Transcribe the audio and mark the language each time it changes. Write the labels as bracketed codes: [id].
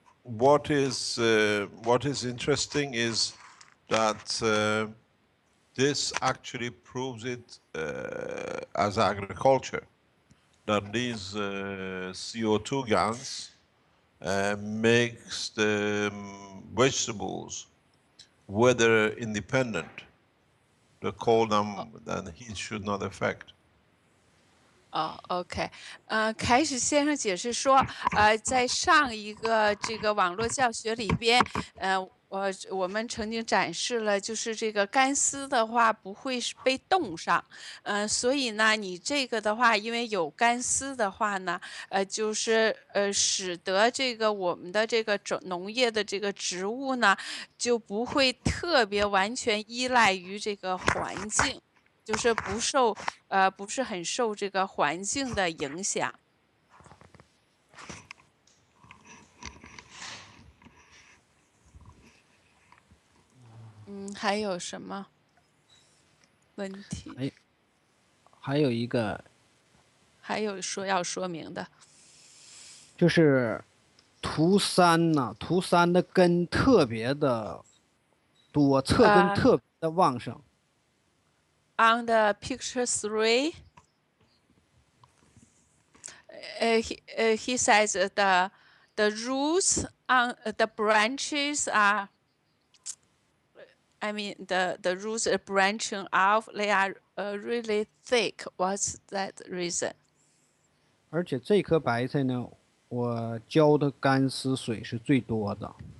[en] What is interesting is that this actually proves it as agriculture, that these CO2 GANs makes the vegetables weather independent. The cold and heat should not affect. [zh] OK，开始先生解释说，在上一个这个网络教学里边，我们曾经展示了，就是这个干丝的话不会是被冻上，所以呢，你这个的话，因为有干丝的话呢，就是使得这个我们的这个农业的这个植物呢，就不会特别完全依赖于这个环境。就是不是很受这个环境的影响。还有什么问题？还有一个，还有要说明的，就是图3呢，图3的根特别的多，侧根特别的旺盛。 [en] On the picture 3, he says the roots on the branches are, I mean the roots are branching off. They are really thick. What's that reason? [zh] 而且这颗白菜呢，我浇的干丝水是最多的。